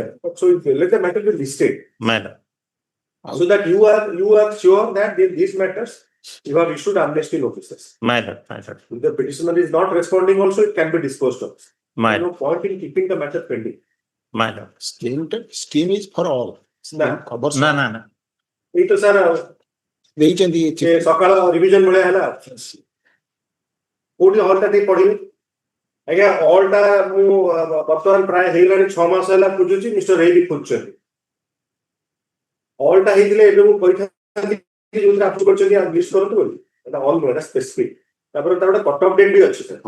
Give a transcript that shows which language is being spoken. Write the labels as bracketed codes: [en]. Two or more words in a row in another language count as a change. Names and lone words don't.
[en] So let the matter be listed. my lord. So that you are sure that these matters you have issued amnesty notices. My lord, my lord. If the petitioner is not responding, also it can be disposed of. My no point in keeping the matter pending. my lord. Scheme is for all. [or] ନା ନା ଏଇ ତ ସାର୍ ଦେଇଛନ୍ତି ସକାଳ ରିଭିଜନ ଭଳିଆ ହେଲା କୋଉଠି ହଲ୍ ଟା ଟିକେ ପଢିବେ ଆଜ୍ଞା ହଲ୍ ଟା ମୁଁ ବର୍ତ୍ତମାନ ପ୍ରାୟ ହେଇଗଲାଣି 6 ମାସ ହେଲା ଖୋଜୁଛି ମିଷ୍ଟର ରେଇ ବି ଖୋଜୁଛନ୍ତି ହଲ୍ ଟା ହେଇଥିଲେ ଏବେ ମୁଁ କହିଥାନ୍ତି ଯୋଉଥିରେ ଆପ୍ରୁଭ୍ କରିଛନ୍ତି ଲିଷ୍ଟ କରନ୍ତୁ ବୋଲି ଏଟା ହଲ୍ ନୁହେଁ ଏଟା ସ୍ପେସିଫିକ୍ ତାପରେ ତାର ଗୋଟେ [en] cut off date [or] ବି ଅଛି ସାର୍